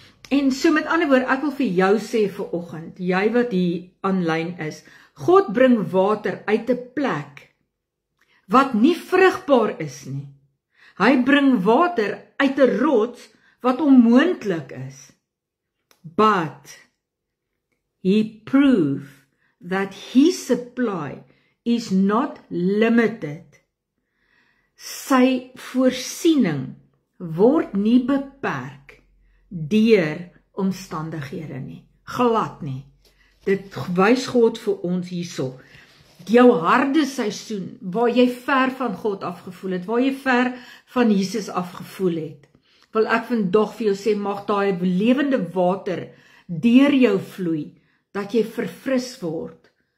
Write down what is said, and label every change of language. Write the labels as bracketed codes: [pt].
[af] En so met ander woorde, ek wil vir jou sê vanoggend, jy wat hier aanlyn is, God bring water uit 'n plek wat nie vrugbaar is nie. Hy bring water uit 'n rots wat onmoontlik is. [en] But he proved that his supply is not limited. [af] Sy voorsiening word nie beperk deur omstandighede nie. Glad nie. Dit wys God vir ons hierso. Jou harde seisoen, waar jy ver van God afgevoel het, waar jy ver van Jesus afgevoel het, wil ek vandag vir jou sê, mag daai lewende water deur jou vloei, dat jy verfris word.